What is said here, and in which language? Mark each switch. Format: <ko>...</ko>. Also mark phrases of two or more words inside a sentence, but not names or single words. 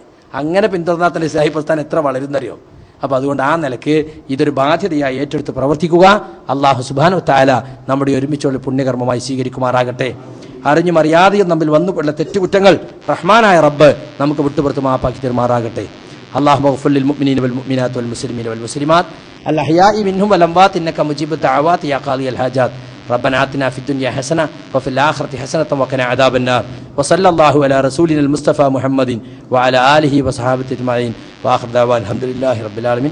<ml>അങ്ങനെ പിന്തുടർന്നാൽ തന്നെ ഇസ്ലാഹി പ്രസ്ഥാനം എത്ര വളരുന്നറിയോ? അപ്പൊ അതുകൊണ്ട് ആ നിലക്ക് ഇതൊരു ബാധ്യതയായി ഏറ്റെടുത്ത് പ്രവർത്തിക്കുക.</ml> <ar>الله سبحانه تعالى</ar> <ml>നമ്മുടെ ഒരുമിച്ചുള്ള പുണ്യകർമ്മമായി സ്വീകരിക്കുമാറാകട്ടെ. അറിഞ്ഞും അറിയാതെയും നമ്മിൽ വന്നുപോയുള്ള തെറ്റുകുറ്റങ്ങൾ റഹ്മാനായ റബ്ബ് നമുക്ക് വിട്ടുപുറത്ത് മാപ്പാക്കി തരുമാറാകട്ടെ.</ml> <ar>اللهم اغفر للمؤمنين والمؤمنات والمسلمين والمسلمات الأحياء منهم والأموات إنك مجيب الدعوات يا قاضي الحاجات. ربنا آتنا في الدنيا حسنة وفي الآخرة حسنة وقنا عذاب النار. وصلى الله على رسولنا المصطفى محمد وعلى آله وصحابته أجمعين. وآخر دعوانا الحمد لله رب العالمين.</ar>